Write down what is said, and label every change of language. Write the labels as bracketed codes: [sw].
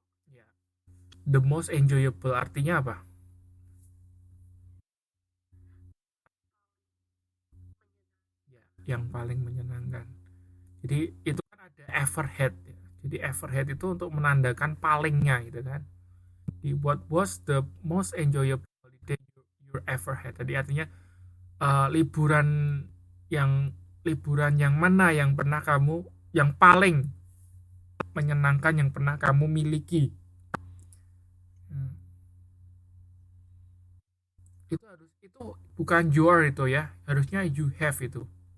[id] Ya. The most enjoyable artinya apa? Ya, yang paling menyenangkan. Jadi itu kan ada ever had ya. Jadi ever had itu untuk menandakan palingnya gitu kan. [en] Di what was the most enjoyable holiday you ever had. [id] Tadi artinya liburan liburan yang mana yang pernah kamu, yang paling menyenangkan yang pernah kamu miliki. Hmm. Itu bukan your itu ya, harusnya you have itu.